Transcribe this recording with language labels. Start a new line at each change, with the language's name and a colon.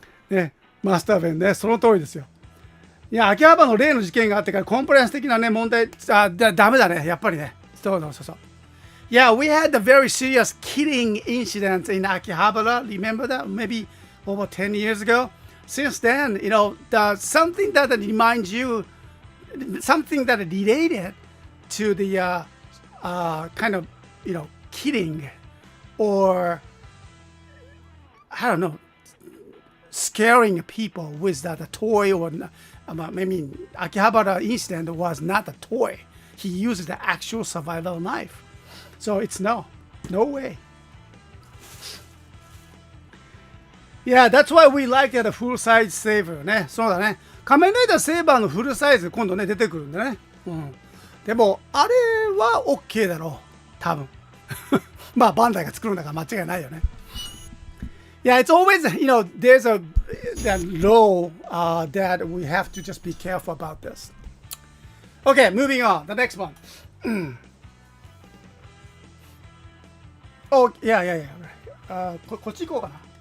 Japanese: ね、マスター弁ね、その通りですよ。いや、秋葉原の例の事件があってからコンプライアンス的なね、問題、ダメだね、やっぱりね。そう。
English: Yeah, we had a very serious killing incident in Akihabara. Remember that? Maybe over 10 years ago. Since then, something that reminds you, something that related to the kind of, killing or, I don't know, scaring people with that toy or, Akihabara incident was not a toy. He used the actual survival knife. So it's no way. Yeah, that's why we like the full size saber ね。
Japanese: そうだね。仮面ライダーセーバーのフルサイズ今度ね出てくるんでね。うん。でもあれは OK だろう。多分。まあバンダイが作るんだから間違いないよね。
English: Yeah, it's always, there's a law that we have to just be careful about this. Okay, moving on. The next one.
Japanese: Oh, yeah. こっち行こうかな。